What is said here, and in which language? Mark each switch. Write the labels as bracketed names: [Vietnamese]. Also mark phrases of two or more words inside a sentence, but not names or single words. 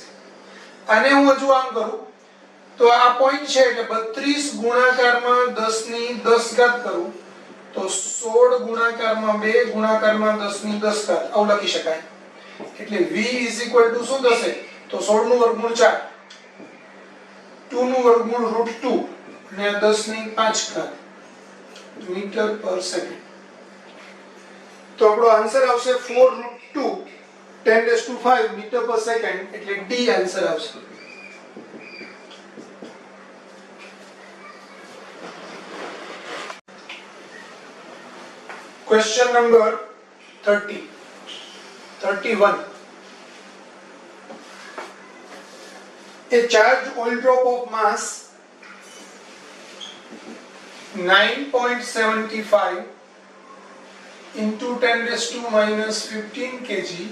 [Gujarati] આને હું હજુ આમ કરું તો આ પોઈન્ટ છે એટલે 32 ગુણાકારમાં 10 ની 10 ઘાત કરું તો 16 ગુણાકારમાં 2 ગુણાકારમાં 10 ની 10 ઘાત આવું લખી શકાય. એટલે [English] v is equal to [Gujarati] શું થશે તો 16 નું વર્ગમૂળ 4, 2 નું વર્ગમૂળ √2 અને 10 ની 5 ઘાત મીટર પર સેકન્ડ. તો આપણો આન્સર આવશે 4√2 [English] 10 raised to 5 meter per second [Gujarati] એટલે D આન્સર આવશે. [English] Question number 31. A charged oil drop of mass 9.75 into 10 raised to minus 15 kg